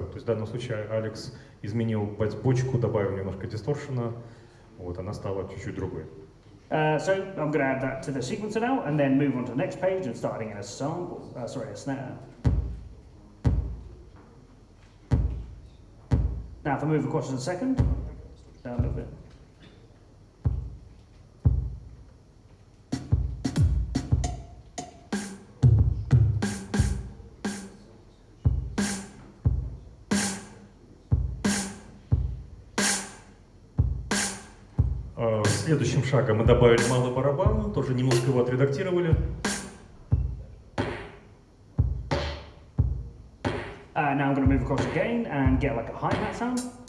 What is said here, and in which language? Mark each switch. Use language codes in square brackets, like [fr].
[ru] То есть в данном случае Алекс изменил бочку, добавил немножко дисторшена, вот, она стала чуть-чуть другой. [en] So I'm going to add that to the sequencer now, and then move on to the next page and starting in a sample. Sorry, a snare. Now, if I move across to the second, down a little bit. [ru] Следующим шагом мы добавили малый барабан, тоже немножко его отредактировали. [en] Now I'm going to move across again and get like a hi-hat sound.